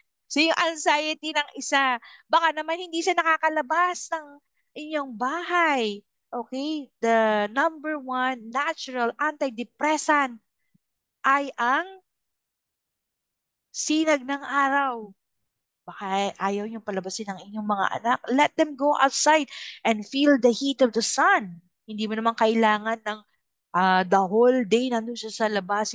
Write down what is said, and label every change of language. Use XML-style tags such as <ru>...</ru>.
<tl>So yung anxiety ng isa, baka naman hindi siya nakakalabas ng inyong bahay. Okay?</tl> <en>The number one natural antidepressant</en> <tl>ay ang sinag ng araw. Baka ayaw niyong palabasin ang inyong mga anak.</tl> <en>Let them go outside and feel the heat of the sun.</en> <tl>Hindi mo naman kailangan ng the whole day nandun siya sa labas.</tl>